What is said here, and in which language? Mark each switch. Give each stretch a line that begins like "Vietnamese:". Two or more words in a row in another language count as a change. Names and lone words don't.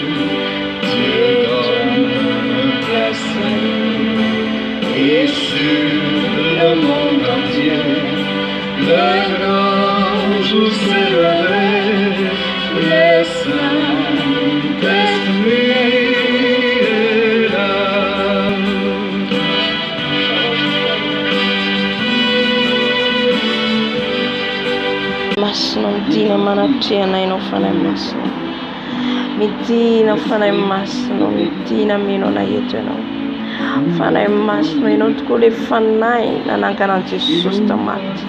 French: Et sur le monde entier, le grand jour s'est levé, le Saint-Esprit est là.
Malagasy: Masina midina manatrehana ianao fanahy masina. Midina fanahy masina, midina mino anaheto ianao. Fanahy masina ianao tokoa le fanahy nanangana an'i Jesosy tamaty.